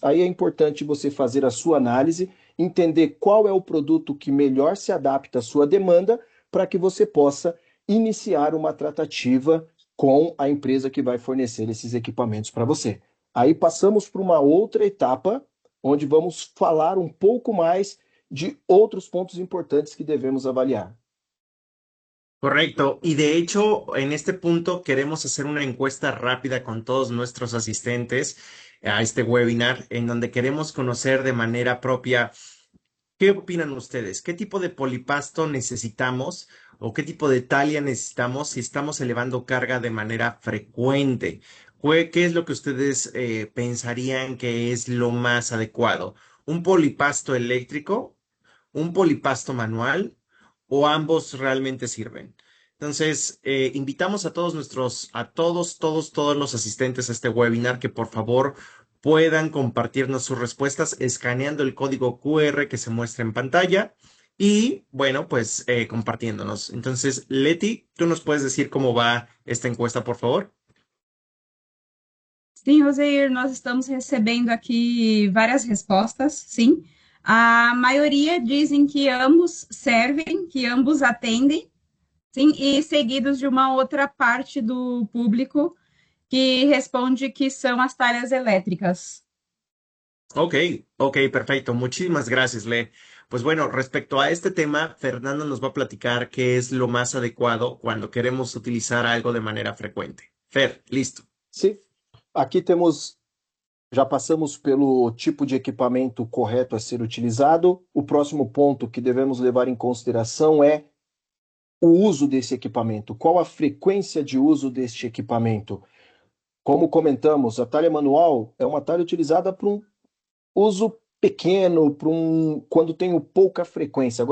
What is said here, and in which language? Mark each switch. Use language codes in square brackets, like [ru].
[pt] Aí é importante você fazer a sua análise, entender qual é o produto que melhor se adapta à sua demanda, para que você possa iniciar uma tratativa com a empresa que vai fornecer esses equipamentos para você. Aí passamos para uma outra etapa, onde vamos falar um pouco mais de outros pontos importantes que devemos avaliar. [es] Correcto. Y de hecho, en este punto queremos hacer una encuesta rápida con todos nuestros asistentes a este webinar, en donde queremos conocer de manera propia qué opinan ustedes, qué tipo de polipasto necesitamos o qué tipo de talia necesitamos si estamos elevando carga de manera frecuente. ¿Qué es lo que ustedes pensarían que es lo más adecuado? ¿Un polipasto eléctrico? ¿Un polipasto manual? ¿O ambos realmente sirven? Entonces, invitamos a todos los asistentes a este webinar que por favor puedan compartirnos sus respuestas escaneando el código QR que se muestra en pantalla y, bueno, pues compartiéndonos. Entonces, Leti, ¿tú nos puedes decir cómo va esta encuesta, por favor? [pt] Sim, Roseir, nós estamos recebendo aqui várias respostas, sim. A maioria dizem que ambos servem, que ambos atendem, sim, e seguidos de uma outra parte do público que responde que são as talhas elétricas. [es] Ok, ok, perfecto. Muchísimas gracias, Le. Pues bueno, respecto a este tema, Fernando nos va a platicar qué es lo más adecuado cuando queremos utilizar algo de manera frecuente. Fer, listo. [pt] Sim, aqui temos, já passamos pelo tipo de equipamento correto a ser utilizado. O próximo ponto que devemos levar em consideração é o uso desse equipamento. Qual a frequência de uso deste equipamento? Como comentamos, a talha manual é uma talha utilizada para um uso pequeno, quando tenho pouca frequência.